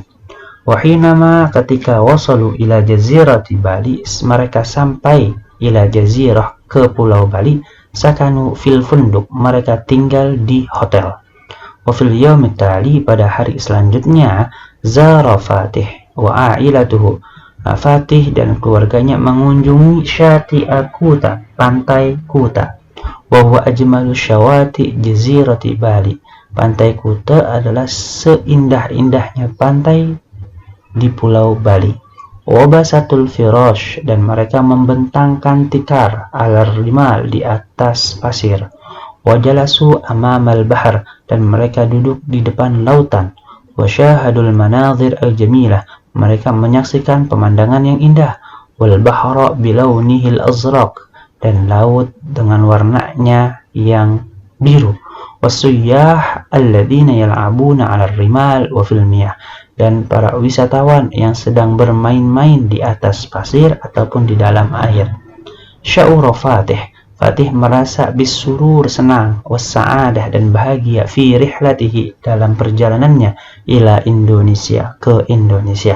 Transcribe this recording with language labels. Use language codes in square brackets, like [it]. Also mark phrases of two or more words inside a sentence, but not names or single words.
[id] Wahinama, ketika [ar] وصلوا إلى جزيرة [id] Bali, mereka sampai [ar] إلى جزيرة, [id] ke pulau Bali, [ar] سكنوا في الفندق, [id] mereka tinggal di hotel. [ar] وفي اليوم التالي, [id] pada hari selanjutnya, [ar] زار فاتح وعائلته, [id] Fatih dan keluarganya mengunjungi Syati'a Kuta, pantai Kuta. [ar] وهو أجمل شواطئ جزيرة بالي, [id] pantai Kuta adalah seindah-indahnya pantai di pulau Bali. [ar] وبسطوا الفراش, [id] dan mereka membentangkan tikar, [ar] على الرمال, [id] di atas pasir. [ar] وجلسوا أمام البحر, [id] dan mereka duduk di depan lautan. [ar] وشاهدوا المناظر الجميلة, [id] mereka menyaksikan pemandangan yang indah. [ar] والبحر بلونه الأزرق, [id] dan laut dengan warnanya yang biru. [ar] والسياح الذين يلعبون على الرمال وفي المياه, [id] dan para wisatawan yang sedang bermain-main di atas pasir ataupun di dalam air. [ar] شعر فاتح, [id] Fatih merasa bisurur, senang, wassa'adah, dan bahagia, [ar] في رحلته, [id] dalam perjalanannya, [ar] إلى إندونيسيا, [id] ke Indonesia.